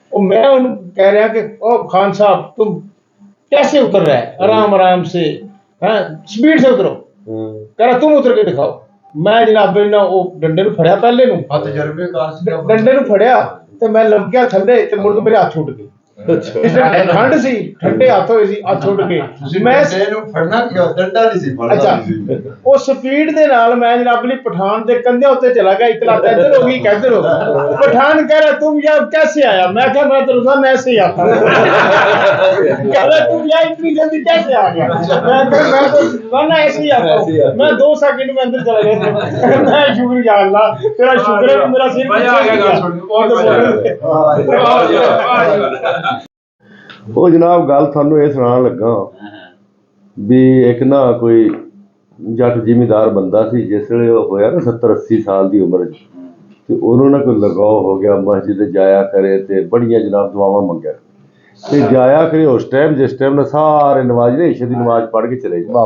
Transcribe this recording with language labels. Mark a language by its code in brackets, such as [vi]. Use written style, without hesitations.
[hi] ਉਹ मैं [pa] ਉਹਨੂੰ ਕਹਿ ਰਿਹਾ ਕਿ ਉਹ [hi] खान साहब तुम कैसे उतर रहा है, आराम आराम से है स्पीड से उतरो, कह रहा तुम उतर के दिखाओ। मैं जनाब ने वो डंडे [pa] ਨੂੰ ਫੜਿਆ ਪਹਿਲੇ ਨੂੰ, ਤਜਰਬੇਕਾਰ ਸੀ ਡੰਡੇ ਨੂੰ ਫੜਿਆ ਤੇ ਮੈਂ ਲੰਕਿਆ ਥੱਲੇ ਤੇ ਮੁੜ ਕੇ ਮੇਰੇ ਹੱਥ ਛੁੱਟ ਗਏ। ਠੰਡ ਸੀ, ਠੰਡੇ ਹੱਥ ਹੋਏ ਸੀ, ਹੱਥ ਛੁੱਟ ਗਏ। ਮੈਂ ਇਹਨੂੰ ਫੜਨਾ ਕਿਉਂ, ਡੰਡਾ ਨਹੀਂ ਸੀ ਫੜਨਾ। ਅੱਛਾ, ਉਹ ਸਪੀਡ ਦੇ ਨਾਲ ਮੈਂ ਜਨਾਬ ਲਈ ਪਠਾਨ ਦੇ ਕੰਧੇ ਉੱਤੇ ਚਲਾ ਗਿਆ। [hi] इतना इधर हो गई किधर हो गई। पठान कह रहा तुम यार कैसे आया? मैं क्या, मैं तो रोजाना ऐसे ही आता हूं। कह रहा तुम यार इतनी जल्दी कैसे आ गया? मैं तो रोजाना ऐसे ही आता हूं। मैं 2 सेकंड में अंदर चला गया। मैं शुक्र या अल्लाह तेरा शुक्र है कि मेरा सिर मजा आ गया गल सुन के, बहुत मजा [pa] ਉਹ ਜਨਾਬ ਗੱਲ ਤੁਹਾਨੂੰ ਇਹ ਸੁਣਾਉਣ ਲੱਗਾ ਵੀ ਇੱਕ ਨਾ ਕੋਈ ਜੱਟ ਜ਼ਿਮੀਂਦਾਰ ਬੰਦਾ ਸੀ, ਜਿਸ ਵੇਲੇ ਉਹ ਹੋਇਆ ਨਾ 70-80 ਸਾਲ ਦੀ ਉਮਰ 'ਚ, ਤੇ ਉਹਨੂੰ ਨਾ ਕੋਈ ਲਗਾਓ ਹੋ ਗਿਆ, ਮਸਜਿਦ ਜਾਇਆ ਕਰੇ ਤੇ ਬੜੀਆਂ ਜਨਾਬ ਦੁਆਵਾਂ ਮੰਗਿਆ ਤੇ ਜਾਇਆ ਕਰੇ ਉਸ ਟਾਈਮ ਜਿਸ ਟਾਈਮ ਨਾਲ ਸਾਰੇ ਨਮਾਜ਼ ਨੇ ਇਸ਼ਾ ਦੀ ਨਮਾਜ਼ ਪੜ੍ਹ ਕੇ ਚਲੇ ਜਾ